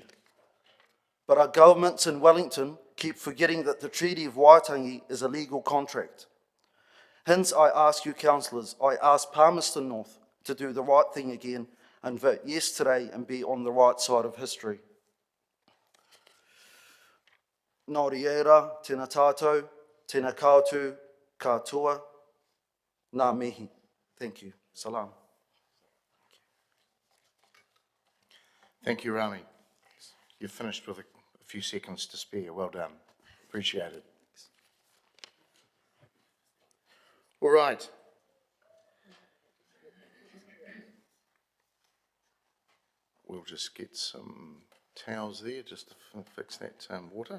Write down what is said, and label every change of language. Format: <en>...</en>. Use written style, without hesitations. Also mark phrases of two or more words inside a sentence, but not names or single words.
<en>But our governments in Wellington keep forgetting that the Treaty of Waitangi is a legal contract. Hence, I ask you councillors, I ask Palmerston North to do the right thing again and vote yes today and be on the right side of history.</en> <mi>Nō reira, tēnā tātou, tēnā koutou, katoa, ngā mihi.</mi> <en>Thank you. Salam. Thank you, Rami. You've finished with a few seconds to spare. Well done. Appreciate it. All right. We'll just get some towels there just to fix that water.</en>